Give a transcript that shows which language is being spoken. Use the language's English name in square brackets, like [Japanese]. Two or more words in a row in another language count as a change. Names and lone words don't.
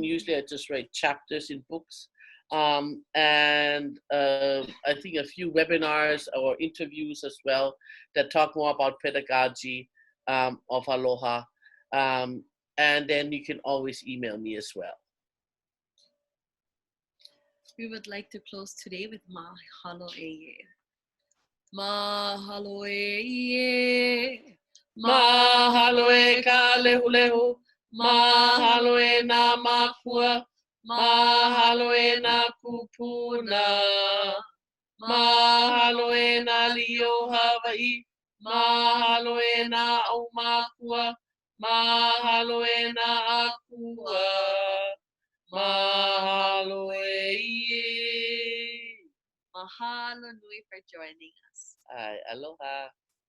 [English] Usually I just write chapters in books. And I think a few webinars or interviews as well that talk more about pedagogy of Aloha. And then you can always email me as well. We would like to close today with [Hawaiian] Mahalo e. Mahalo e. Mahalo e ka lehu. Mahalo e nā mākua. Mahalo e nā kūpuna. Mahalo e nā lio Hawaii. Mahalo e nā au mākua. Mahalo e nā akua. Mahalo e. Mahalo nui [English] for joining us. Aloha.